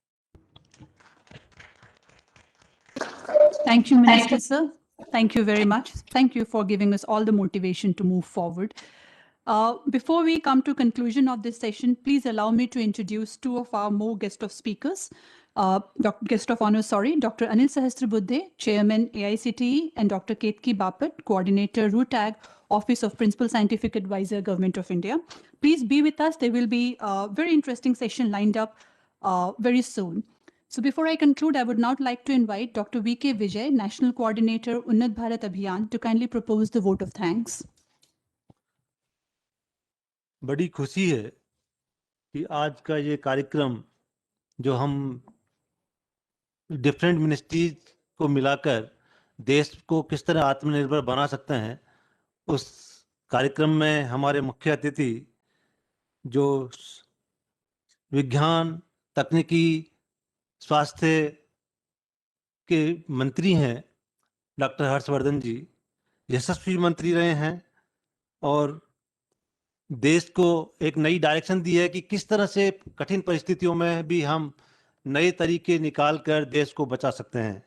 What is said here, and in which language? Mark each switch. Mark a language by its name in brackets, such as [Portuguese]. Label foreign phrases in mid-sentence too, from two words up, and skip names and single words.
[English] Thank you, Minister, sir. Thank you very much. Thank you for giving us all the motivation to move forward. Before we come to conclusion of this session, please allow me to introduce two of our more guest of speakers. Guest of honor, Dr. Anil Sahasrabudhe, Chairman AICTE, and Dr. Ketki Bapat, Coordinator RUTAG, Office of Principal Scientific Advisor, Government of India. Please be with us. There will be a very interesting session lined up very soon. So before I conclude, I would now like to invite Dr. V.K. Vijay, National Coordinator, Unnat Bharat Abhiyan, to kindly propose the vote of thanks. [Hindi] बड़ी खुशी है कि आज का ये कार्यक्रम जो हम [English] different ministries [Hindi] को मिलाकर देश को किस तरह आत्मनिर्भर बना सकते हैं, उस कार्यक्रम में हमारे मुख्य अतिथि जो विज्ञान, तकनीकी, स्वास्थ्य के मंत्री हैं, डॉक्टर हर्षवर्धन जी, यशस्वी मंत्री रहे हैं और देश को एक नई डायरेक्शन दी है कि किस तरह से कठिन परिस्थितियों में भी हम नए तरीके निकाल कर देश को बचा सकते हैं।